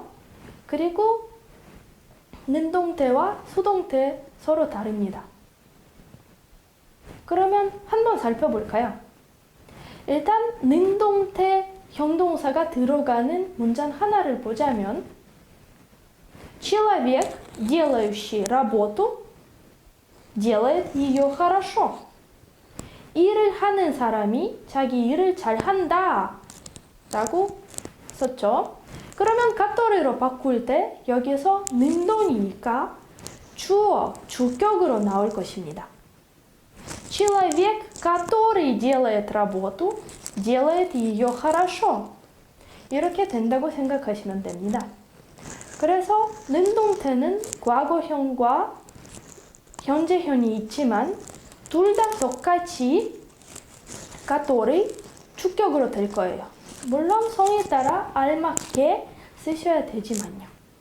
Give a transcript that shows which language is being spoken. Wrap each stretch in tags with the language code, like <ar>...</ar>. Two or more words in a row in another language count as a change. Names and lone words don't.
<ko>그리고 능동태와 수동태 서로 다릅니다. 그러면 한번 살펴볼까요? 일단 능동태 형동사가 들어가는 문장 하나를 보자면</ko> <ru>Человек, делающий работу, делает ее хорошо.</ru> <ko>일을 하는 사람이 자기 일을 잘한다 라고 썼죠. 그러면 가토리로 바꿀 때 여기서 능동이니까 주어, 주격으로 나올 것입니다.</ko> <ru>Человек, который делает работу, делает ее хорошо.</ru> <ko>이렇게 된다고 생각하시면 됩니다. 그래서 능동태는 과거형과 현재형이 있지만 둘 다 똑같이 который 주격으로 될 거예요. 물론 성에 따라 알맞게 쓰셔야 되지만요.</ko>